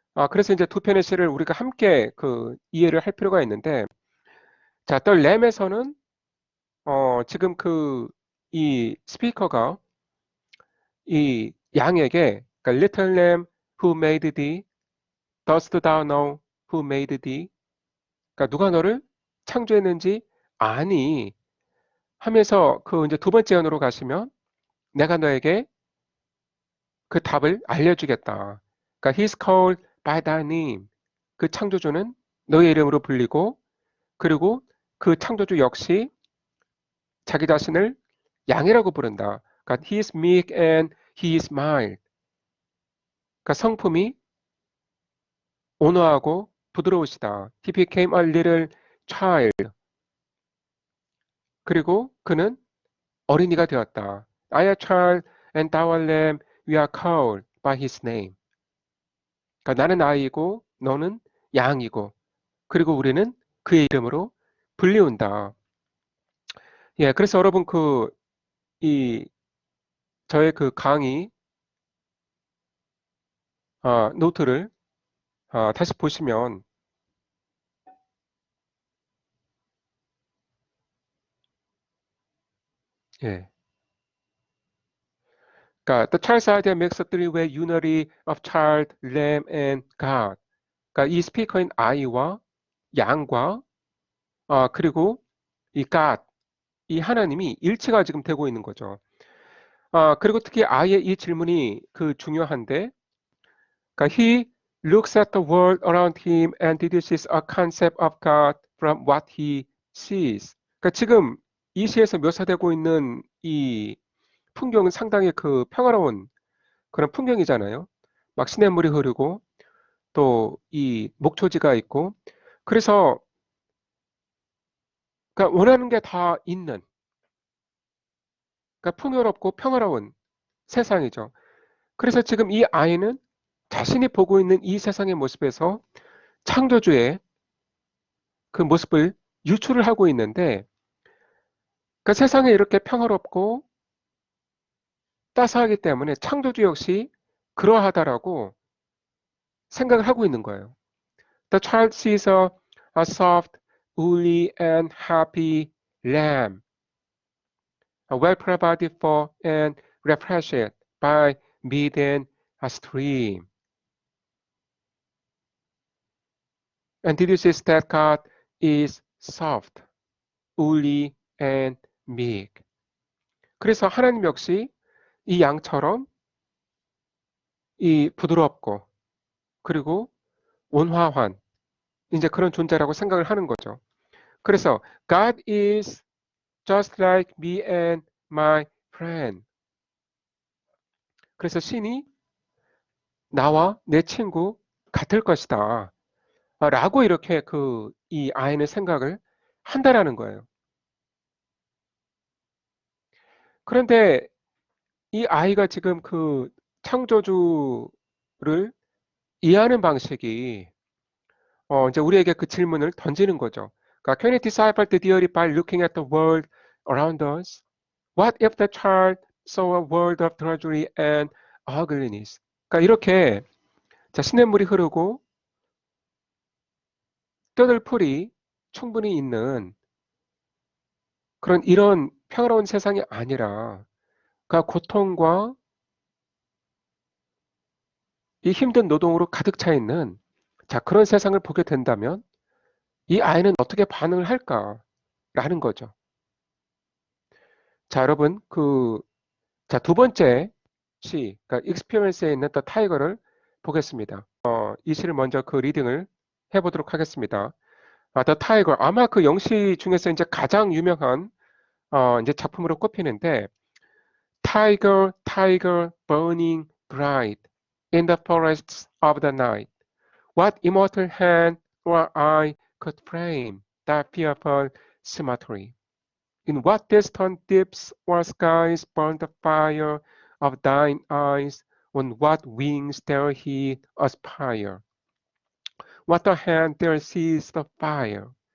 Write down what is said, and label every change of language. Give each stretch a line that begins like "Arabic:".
Korean: 그래서 이제 두 편의 시를 우리가 함께 그 이해를 할 필요가 있는데, 자, 더 램에서는 지금 그 이 스피커가 이 양에게, 그러니까
English: Little Lamb who made thee, dost thou know who made thee?
Korean: 그러니까 누가 너를 창조했는지 아니 하면서 그 이제 두 번째 연으로 가시면 내가 너에게 그 답을 알려주겠다. 그러니까
English: He's called by thy name.
Korean: 그 창조주는 너의 이름으로 불리고, 그리고 그 창조주 역시 자기 자신을 양이라고 부른다. 그러니까
English: He is meek and He is mild.
Korean: 그러니까 성품이 온화하고 부드러우시다.
English: He became a little child.
Korean: 그리고 그는 어린이가 되었다.
English: I am child and thou art lamb. We are called by His name.
Korean: 그러니까 나는 아이고 너는 양이고, 그리고 우리는 그의 이름으로 불리운다. 예, 그래서 여러분 이 저의 그 강의 노트를 다시 보시면, 예, 그러니까
English: the child's idea makes a three-way unity of child, lamb, and God.
Korean: 그러니까 이 스피커인 아이와 양과 그리고 이 God, 이 하나님이 일치가 지금 되고 있는 거죠. 그리고 특히 아이의 이 질문이 그 중요한데, 그러니까
English: he looks at the world around him and deduces a concept of God from what he sees.
Korean: 그러니까 지금 이 시에서 묘사되고 있는 이 풍경은 상당히 그 평화로운 그런 풍경이잖아요. 막 시냇물이 흐르고 또 이 목초지가 있고, 그래서 그러니까 원하는 게 다 있는, 그러니까 풍요롭고 평화로운 세상이죠. 그래서 지금 이 아이는 자신이 보고 있는 이 세상의 모습에서 창조주의 그 모습을 유출을 하고 있는데, 그러니까 세상에 이렇게 평화롭고 따스하기 때문에 창조주 역시 그러하다라고 생각을 하고 있는 거예요.
English: The child sees a soft, woolly and happy lamb, well provided for and refreshed by mead and a stream. And deduces that God is soft, woolly and meek.
Korean: 그래서 하나님 역시 이 양처럼 이 부드럽고 그리고 온화한 이제 그런 존재라고 생각을 하는 거죠. 그래서
English: God is just like me and my friend.
Korean: 그래서 신이 나와 내 친구 같을 것이다. 라고 이렇게 이 아이는 생각을 한다라는 거예요. 그런데 이 아이가 지금 그 창조주를 이해하는 방식이 이제 우리에게 그 질문을 던지는 거죠. 그러니까
English: Can we decipher the theory by looking at the world around us? What if the child saw a world of drudgery and ugliness?
Korean: 그러니까 이렇게 자, 시냇물이 흐르고 떠들풀이 충분히 있는 그런 이런 평화로운 세상이 아니라 그러니까 고통과 이 힘든 노동으로 가득 차 있는 자, 그런 세상을 보게 된다면 이 아이는 어떻게 반응을 할까라는 거죠. 자, 여러분 자, 두 번째 시, 그러니까 experience에 있는 The Tiger를 보겠습니다. 이 시를 먼저 그 리딩을 해보도록 하겠습니다. The Tiger. 아마 그 영시 중에서 이제 가장 유명한 이제 작품으로 꼽히는데
English: Tiger, tiger, burning bright in the forests of the night. What immortal hand or eye could frame that fearful symmetry? In what distant deeps or skies burned the fire of thine eyes? On what wings dare he aspire? What a hand dare seize the fire?